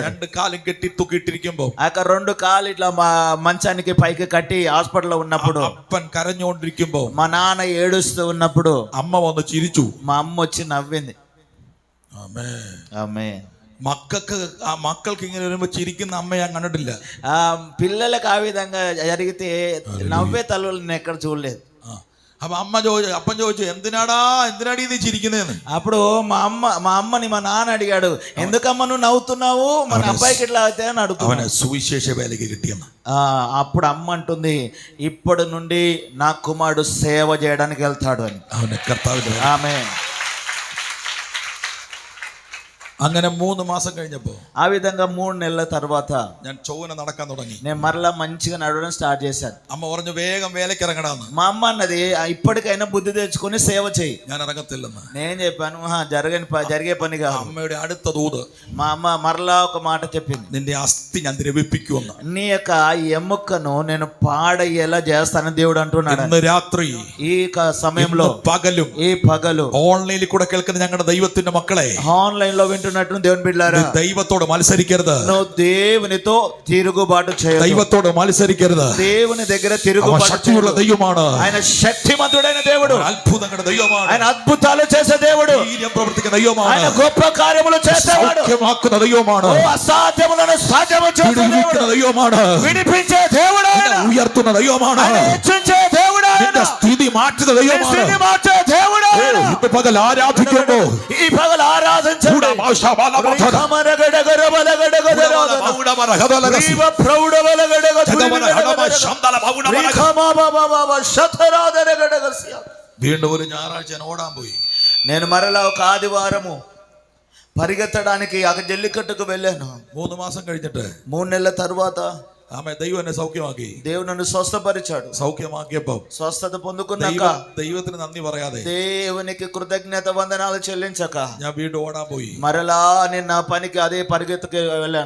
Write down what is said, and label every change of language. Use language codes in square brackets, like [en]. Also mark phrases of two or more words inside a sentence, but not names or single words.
[ml] 2 കാലും കെട്ടി തൂക്കിയിട്ടിരിക്കുമ്പോ [te] ఆ 2 కాలు ఇట్లా మంచానికి పైకి కట్టి హాస్పిటల్లో ఉన్నప్పుడు [ml] അപ്പൻ കരഞ്ഞുകൊണ്ടിരിക്കുമ്പോ [te] మా నాన్న ఏడుస్తూ ఉన్నప్పుడు [ml] അമ്മ വന്ന് ചിരിച്ചു. [te] మా అమ్మ వచ్చి నవ్వింది. ఆమేన్. [ml] മക്കൾക്ക് ഇങ്ങനെ വരുമ്പോ ചിരിക്കുന്ന അമ്മ ഞാൻ കണ്ടിട്ടില്ല. [te] పిల్లలకు ఆ విధంగా జరిగితే నవ్వే తల్లులు నేను ఎక్కడ చూడలేదు. [ml] അപ്പൊ അപ്പൻ ചോദിച്ചു എന്തിനാടി ഇത് ചിരിക്കുന്നതെന്ന്. [te] అప్పుడు మా అమ్మని మా నాన్న అడిగాడు, ఎందుకమ్మా నువ్వు నవ్వుతున్నావు, మన అబ్బాయికి ఇట్లా అయితే అని అడుగుతున్నావు. [ml] അവന് സുവിശേഷ വേലയ്ക്ക് കിട്ടിയെന്ന്. [te] అప్పుడు అమ్మ అంటుంది, ఇప్పటి నుండి నా కుమారుడు సేవ చేయడానికి వెళ్తాడు అని. [ml] അവന് കർത്താവിന്റെ [te] ఆమేన్. [ml] അങ്ങനെ 3 മാസം കഴിഞ്ഞപ്പോ [te] ఆ విధంగా 3 నెలల తర్వాత [ml] ഞാൻ ചൊവ്വനെ നടക്കാൻ തുടങ്ങി. [te] నేను మరలా మంచిగా నడవడం స్టార్ట్ చేశాను. [ml] അമ്മ പറഞ്ഞു വേഗം വേലയ്ക്ക് ഇറങ്ങടാന്ന്. [te] మా అమ్మ అన్నది, ఇప్పటికైనా బుద్ధి తెచ్చుకొని సేవ చేయి. [ml] ഞാൻ ఇറങ്ങത്തില്ലെന്ന്. [te] నేను చెప్పాను, జరిగే పని కాదు. [ml] അമ്മയുടെ അടുത്ത ദൂത് [te] మా అమ్మ మరలా ఒక మాట చెప్పింది, [ml] നിന്റെ അസ്ഥി ഞാൻ ദ്രവിപ്പിക്കുമെന്ന്. [te] నీ యొక్క ఎముకను నేను పాడయ్యేలా చేస్తానని దేవుడు అంటున్నాడు. [ml] ഇന്ന് രാത്രി [te] ఈ సమయంలో [ml] പകലും [te] ఈ పగలు [ml] ഓൺലൈനിൽ കൂടെ കേൾക്കുന്ന ഞങ്ങളുടെ ദൈവത്തിന്റെ മക്കളെ, [te] ఆన్లైన్ లో వింటున్నట్టు దేవుని బిడ్డలారా, [ml] ദൈവത്തോട് മത്സരിക്കരുത്. [te] నువ్వు దేవునితో తిరుగుబాటు చేయొద్దు. [ml] ദൈവത്തോട് മത്സരിക്കരുത്. [te] దేవుని దగ్గర [ml] അവൻ [te] తిరుగుబాటు [ml] ശക്തിയുള്ള [te] చేయొద్దు. [ml] ദൈവമാണ്. [te] ఆయన శక్తిమంతుడైన దేవుడు, [ml] അത്ഭുതങ്ങളുടെ ദൈവമാണ്. [te] ఆయన అద్భుతాలు చేసే దేవుడు, [ml] വീര്യം പ്രവർത്തിക്കുന്ന ദൈവമാണ്. [te] ఆయన గొప్ప కార్యములు చేసేవాడు, [ml] സൗഖ്യമാക്കുന്ന ദൈവമാണ്. [te] అసాధ్యములను సాధ్యము చేసే [ml] വിടുവിക്കുന്ന [te] దేవుడు, [ml] ദൈവമാണ്. [te] విడిపించే దేవుడు, ఆయన [ml] ഉയർത്തുന്ന ദൈവമാണ്. [te] ఆయన హెచ్చించే దేవుడు, ఆయన [ml] നിന്റെ സ്ഥിതി മാറ്റുന്ന ദൈവമാണ്. [te] స్థితి మార్చే దేవుడు. [ml] ഇന്ന് പകൽ ആരാധിക്കുമ്പോ [te] ఈ పగలు ఆరాధించండి. [ml] വീണ്ടും ഒരു ഞായറാഴ്ച ഞാൻ ഓടാൻ പോയി. [te] నేను మరలా ఒక ఆదివారము పరిగెత్తడానికి ఆ జల్లికట్టుకు వెళ్ళాను. [ml] 3 മാസം കഴിഞ്ഞിട്ട് [te] 3 నెలల తర్వాత [ml] ആമേ ദൈവം എന്നെ സൗഖ്യമാക്കി. [te] దేవుడు నన్ను స్వస్థపరిచాడు. [ml] സൗഖ്യമാക്കിയപ്പോ [te] స్వస్థత పొందుకున్నాక [ml] ദൈവത്തിന് നന്ദി പറയാതെ [te] దేవునికి కృతజ్ఞత వందనాలు చెల్లించక [ml] ഞാൻ വീണ്ടും ഓടാൻ പോയി. [te] మరలా నేను నా పనికి అదే పరిగెత్తుకు వెళ్ళాను.